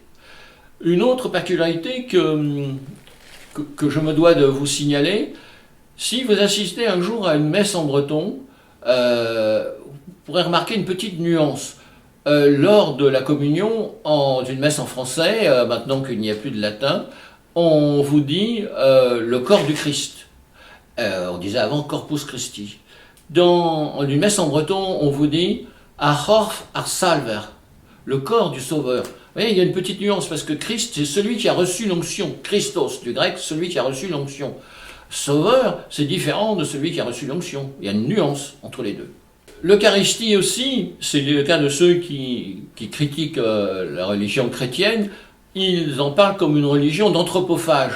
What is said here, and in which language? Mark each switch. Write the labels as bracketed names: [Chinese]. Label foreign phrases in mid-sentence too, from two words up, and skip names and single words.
[French] Une autre particularité que je me dois de vous signaler, si vous assistez un jour à une messe en breton, vous pourrez remarquer une petite nuance. Lors de la communion, d'une messe en français, maintenant qu'il n'y a plus de latin, on vous dit le corps du Christ. On disait avant [Latin] Corpus Christi. [French] Dans une messe en breton, on vous dit [Breton] Achorf ar salver, [French] le corps du Sauveur. Vous voyez, il y a une petite nuance parce que Christ, c'est celui qui a reçu l'onction. Christos, du grec, celui qui a reçu l'onction. Sauveur, c'est différent de celui qui a reçu l'onction. Il y a une nuance entre les deux. L'Eucharistie aussi, c'est le cas de ceux qui critiquent la religion chrétienne, ils en parlent comme une religion d'anthropophage.